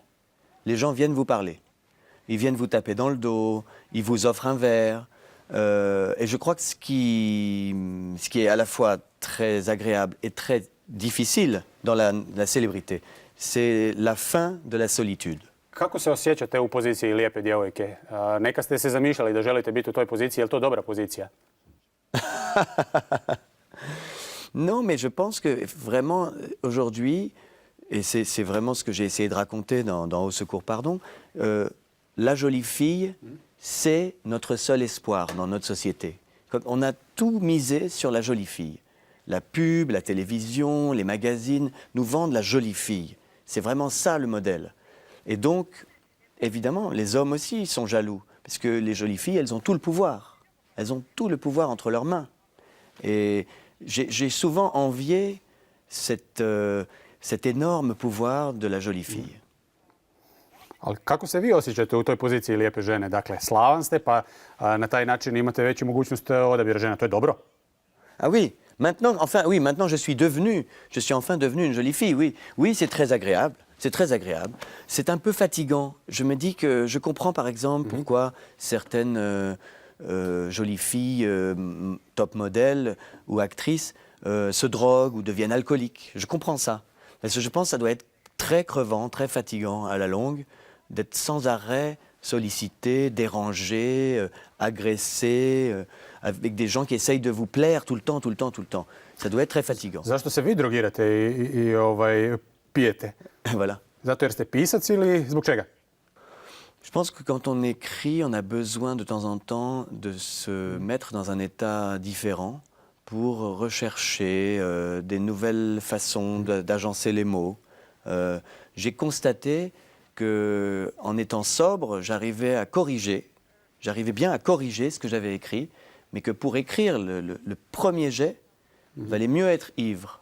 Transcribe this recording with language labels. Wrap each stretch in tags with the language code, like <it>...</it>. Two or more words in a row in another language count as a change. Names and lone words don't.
<fr>Les gens viennent vous parler. Ils viennent vous taper dans le dos, ils vous offrent un verre. Et je crois que ce qui est à la fois très agréable et très difficile dans la célébrité, c'est la fin de la solitude.</fr> <hr>Kako se osjećate u poziciji lijepe djevojke? Neka ste se zamišljali da želite biti u toj poziciji, je li to dobra pozicija?</hr> <fr>Non, mais je pense que vraiment, aujourd'hui, et c'est vraiment ce que j'ai essayé de raconter dans Au Secours, pardon, la jolie fille, c'est notre seul espoir dans notre société. On a tout misé sur la jolie fille. La pub, la télévision, les magazines nous vendent la jolie fille. C'est vraiment ça le modèle. Et donc, évidemment, les hommes aussi sont jaloux, parce que les jolies filles, elles ont tout le pouvoir. Elles ont tout le pouvoir entre leurs mains. Et j'ai souvent envié cet énorme pouvoir de la jolie fille.</fr> <hr>Ali kako se vi osjećate u toj poziciji lijepe žene? Dakle, slavan ste, pa na taj način imate veću mogućnost odabira žena. To je dobro?</hr> <fr>Ah oui, maintenant je suis enfin devenu une jolie fille, oui. Oui, c'est très agréable. C'est très agréable. C'est un peu fatigant. Je me dis que je comprends par exemple pourquoi certaines jolies filles, top modèles ou actrices se droguent ou deviennent alcooliques. Je comprends ça. Parce que je pense que ça doit être très crevant, très fatigant à la longue, d'être sans arrêt sollicité, dérangé, agressé, avec des gens qui essayent de vous plaire tout le temps. Ça doit être très fatigant.</fr> <hr>Zašto se vi drogirate i pijete?</hr> <fr>Voilà.</fr> <hr>Zato jer ste pisac ili zbog čega?</hr> <fr>Je pense que quand on écrit, on a besoin de temps en temps de se mettre dans un état différent pour rechercher des nouvelles façons d'agencer les mots. J'ai constaté qu'en étant sobre, j'arrivais bien à corriger ce que j'avais écrit, mais que pour écrire le premier jet, il valait mieux être ivre.</fr>